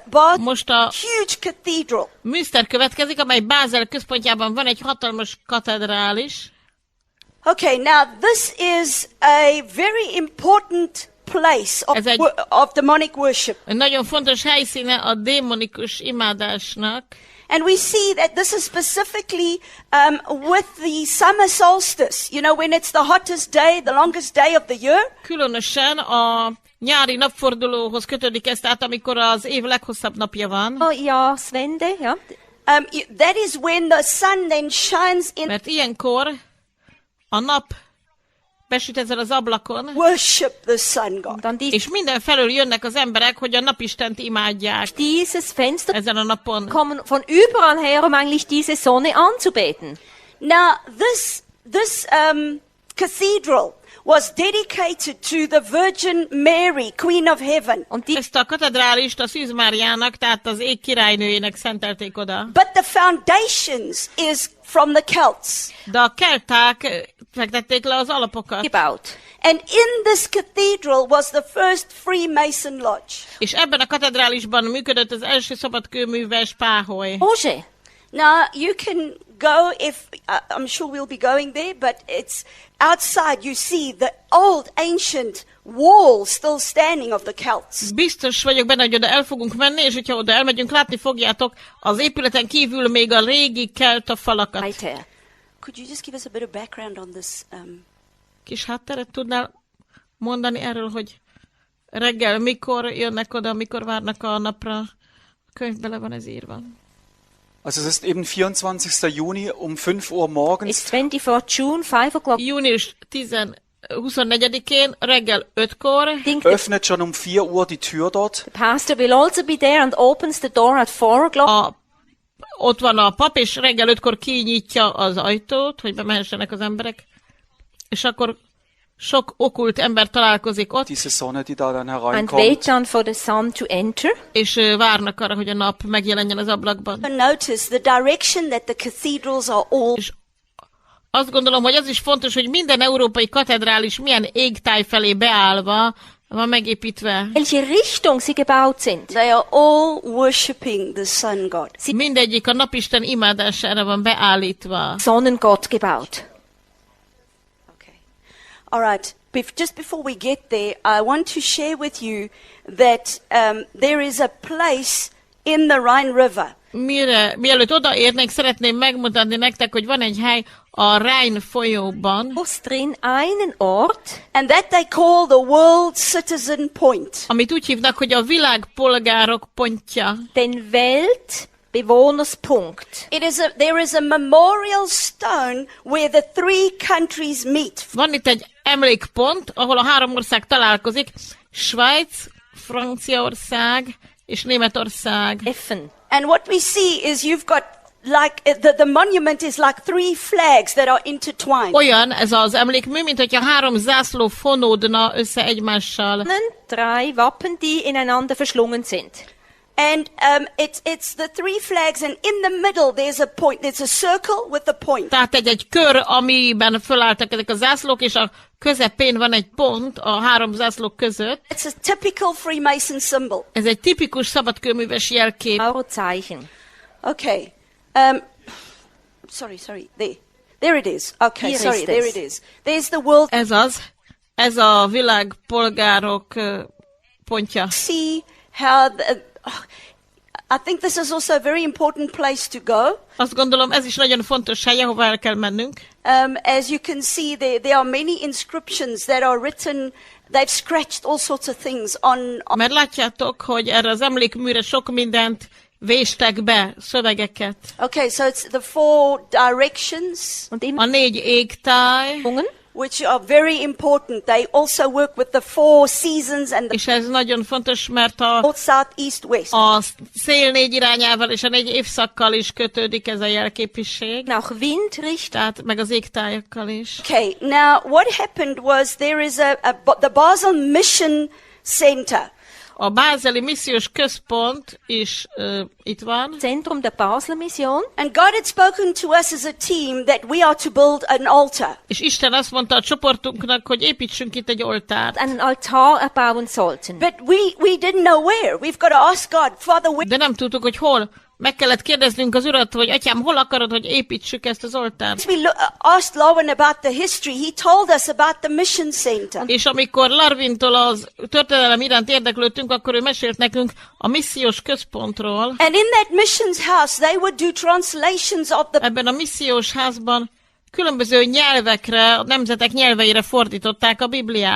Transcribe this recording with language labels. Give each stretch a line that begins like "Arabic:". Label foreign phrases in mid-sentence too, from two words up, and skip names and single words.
English: Most a huge cathedral.
Hungarian: Münster következik, amely Bázel központjában van egy hatalmas katedrális.
English: Okay, now this is a very important place of,
Hungarian: Ez egy-
English: of demonic worship.
Hungarian: Egy nagyon fontos helyszíne a démonikus imádásnak.
English: And we see that this is specifically with the summer solstice, you know, when it's the hottest day, the longest day of the year.
Hungarian: Különösen a nyári napfordulóhoz kötődik ez, tehát amikor az év leghosszabb napja van.
German: Jahreswende, ja.
English: That is when the sun then shines in
Hungarian: Mert ilyenkor a nap besüt ezen az ablakon,
English: worship the sun god.
German: Und dann
Hungarian: és mindenfelől jönnek az emberek, hogy a napistent imádják
German: dieses Fenster
Hungarian: ezen a napon.
German: kommen von überall her, um eigentlich diese Sonne anzubeten.
English: Now, this cathedral was dedicated to the Virgin Mary, Queen of Heaven.
German: Und die
Hungarian: Ezt a katedrálist a Szűz Máriának, tehát az ég királynőjének szentelték oda.
English: But the foundations is from the Celts.
Hungarian: De a kelták fektették le az alapokat.
German: gebaut.
English: And in this cathedral was the first Freemason lodge.
Hungarian: És ebben a katedrálisban működött az első szabadkőműves páholy.
English: Roger, Now, you can go if, I'm sure we'll be going there, but it's outside you see the old ancient wall still standing of the Celts.
Hungarian: Biztos vagyok benne, hogy oda el fogunk menni, és hogyha oda elmegyünk, látni fogjátok az épületen kívül még a régi kelta falakat.
German: weiter.
English: Could you just give us a bit of background on this?
Hungarian: Kis hátteret tudnál mondani erről, hogy reggel mikor jönnek oda, mikor várnak a napra? A könyvben le van ez írva.
German: Also es ist eben 24. Juni um 5 Uhr morgens.
English: It's 24 June, 5 o'clock.
Hungarian: Június 14 24-én reggel 5-kor,
German: öffnet schon um 4 Uhr die Tür dort.
English: The pastor will also be there and opens the door at 4 o'clock.
Hungarian: ott van a pap, és reggel 5-kor kinyitja az ajtót, hogy bemehessenek az emberek, és akkor sok okkult ember találkozik ott,
German: Diese Sonne, die da dann
English: And
German: hereinkommt.
English: wait then for the sun to enter.
Hungarian: és várnak arra, hogy a nap megjelenjen az ablakban.
English: Notice the direction that the cathedrals are all.
Hungarian: És azt gondolom, hogy az is fontos, hogy minden európai katedrális milyen égtáj felé beállva van megépítve.
German: Welche Richtung sie gebaut sind.
English: They are all worshipping the sun god.
Hungarian: Mindegyik a napisten imádására van beállítva.
German: Sonnengott gebaut.
English: Okay. All right. Just before we get there, I want to share with you that there is a place in the Rhine River.
Hungarian: Mielőtt odaérnék, szeretném megmutatni nektek, hogy van egy hely a Rhein folyóban,
German: Ist drin einen Ort,
English: And that they call the World Citizen Point.
Hungarian: amit úgy hívnak, hogy a világpolgárok pontja.
German: den Weltbewohnerspunkt.
English: There is a memorial stone where the three countries meet.
Hungarian: Van itt egy emlékpont, ahol a 3 ország találkozik, Svájc, Franciaország és Németország. Effen.
English: And what we see is you've got like the monument is like 3 flags that are intertwined.
Hungarian: Olyan ez az emlékmű, mint hogyha 3 zászló fonódna össze egymással.
German: 3 Wappen, die ineinander verschlungen sind.
English: And it's the 3 flags, and in the middle there's a point. There's a circle with a point.
Hungarian: Tehát egy kör, amiben fölálltak ezek a zászlók, és a közepén van egy pont a 3 zászlók között.
English: It's a typical Freemason symbol.
Hungarian: Ez egy tipikus szabadkőműves jelkép.
German: Maurozeichen.
English: Okay. Sorry. There it is. Okay, Here sorry, is there this. it is. There's the world.
Hungarian: Ez a világpolgárok pontja.
English: See how I think this is also a very important place to go.
Hungarian: Azt gondolom, ez is nagyon fontos hely, ahova el kell mennünk.
English: As you can see, there are many inscriptions that are written. They've scratched all sorts of things on.
Hungarian: Mert látjátok, hogy erre az emlékműre sok mindent véstek be, szövegeket.
English: Okay, so it's the 4 directions,
German: Und im
Hungarian: A 4 égtáj,
English: which are very important. They also work with the 4 seasons and the
Hungarian: és ez nagyon fontos, mert
English: north, south, east, west.
Hungarian: a szél 4 irányával és a 4 évszakkal is kötődik ez a jelképiség.
German: nach Windrichtung.
Hungarian: Tehát meg az égtájakkal is.
English: Okay, now what happened was there is the Basel Mission Center.
Hungarian: A bázeli missziós központ is itt van,
German: Zentrum der Basler Mission.
English: And God had spoken to us as a team that we are to build an altar.
Hungarian: és Isten azt mondta a csoportunknak, hogy építsünk itt egy oltárt.
German: Einen Altar erbauen sollten.
English: But we didn't know where. We've got to ask God, Father, where?
Hungarian: De nem tudtuk, hogy hol. Meg kellett kérdeznünk az Urat, hogy Atyám, hol akarod, hogy építsük ezt az oltárt?
English: We asked Lowen about the history. He told us about the mission center.
Hungarian: És amikor Larvintól az történelem iránt érdeklődtünk, akkor ő mesélt nekünk a missziós központról.
English: And in that missions house, they would do translations of the
Hungarian: Ebben a missziós házban különböző nyelvekre, a nemzetek nyelveire fordították a Bibliát.